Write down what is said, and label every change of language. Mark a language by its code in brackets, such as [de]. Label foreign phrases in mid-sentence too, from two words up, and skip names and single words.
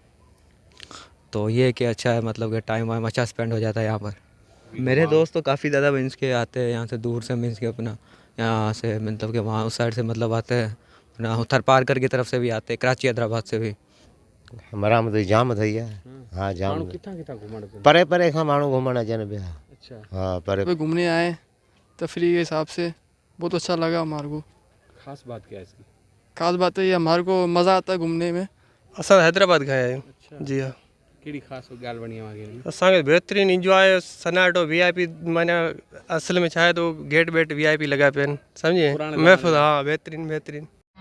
[ur] تو یہ کہ اچھا ہے، مطلب کہ ٹائم وائم اچھا اسپینڈ ہو جاتا ہے یہاں پر. میرے دوست تو کافی زیادہ مینز کے آتے ہیں یہاں سے دور سے، مینز کے اپنا یہاں سے مطلب کہ وہاں اس سائیڈ سے مطلب آتے ہیں، اپنا اتر پارکر کی طرف سے بھی آتے ہیں، کراچی حیدرآباد سے بھی. ہمارا مطلب جام تھی ہے. [sd] हाँ जाम परे परे खां माण्हू घुमण अचनि पिया। अच्छा हाँ परे [ur] گھومنے آئے تفری کے حساب سے، بہت اچھا لگا ہمارے کو. خاص بات کیا ہے اس کی? خاص بات ہے یہ ہمارے کو مزہ آتا ہے گھومنے میں. [sd] असां हैदराबाद गया आहियूं। [ur] اچھا جی ہاں. [sd] कहिड़ी ख़ासि ॻाल्हि वणी आहे असांखे बहितरीनु इंजॉय, सन्नाटो VIP माना असल में छा आहे तो गेट वेट VIP लॻा पिया आहिनि, सम्झे महफ़िल। हाँ बहितरीनु बहितरीनु।